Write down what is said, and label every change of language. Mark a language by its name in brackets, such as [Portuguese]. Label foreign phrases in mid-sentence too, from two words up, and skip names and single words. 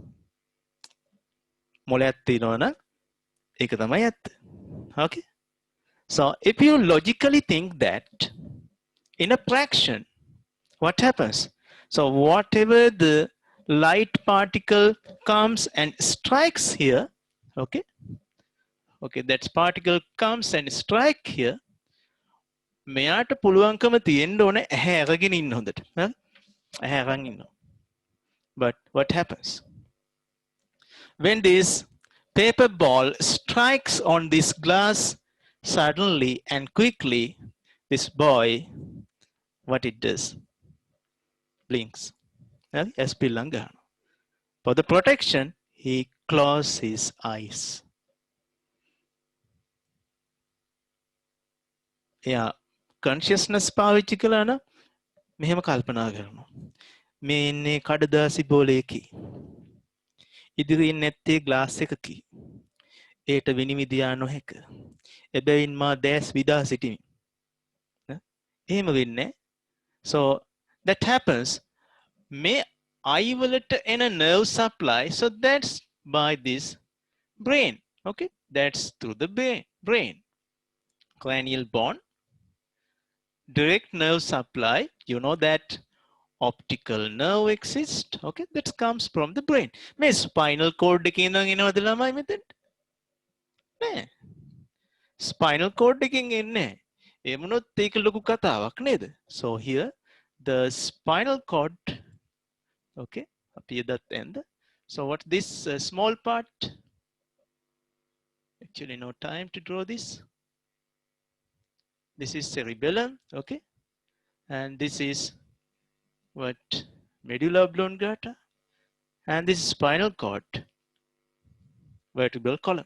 [Sinhala] මොලයක් තියෙනවනම් ඒක තමයි ඇත්ත. [English] Okay, so if you logically think that in a fraction, what happens? So whatever the light particle comes and strikes here, okay, that particle comes and strike here, [Sinhala] මෙයාට පුළුවන්කම තියෙන්න ඕනේ ඇහැ අරගෙන ඉන්න හොඳට. ඇහැ අරන් ඉන්නවා. [English] But what happens? When this paper ball strikes on this glass, suddenly and quickly, this boy, what it does? Blinks. SP Langan. For the protection, he closes his eyes. [Sinhala] Yeah, consciousness පාවිච්චි කළා නම් මෙහෙම කල්පනා කරනවා. මේ ඉන්නේ කඩදාසි බෝලයකි. ඉදිරියෙන් නැත්තේ ග්ලාස් එකකි. ඒට විනිවිදියා නොහැක. එබැවින් මා දැස් විදා සිටිමි. එහෙම වෙන්නේ. [English] So that happens. May eye [Sinhala] වලට එන [English] nerve supply, so that's by this brain. Okay, that's through the brain. Cranial bone, direct nerve supply. You know that optical nerve exists. Okay, that comes from the brain. [Sinhala] මේ [English] spinal cord [Sinhala] එකේ ඉඳන් එනවද ළමයි මෙතෙන්ට? නෑ. [English] spinal cord [Sinhala] එකෙන් එන්නේ. ඒ මොනොත් ඒක ලොකු කතාවක් නේද? [English] So here the spinal cord, okay, appear that end. So what this small part? Actually no time to draw this. This is cerebellum, okay, and this is what medulla oblongata, and this is spinal cord, vertebral column.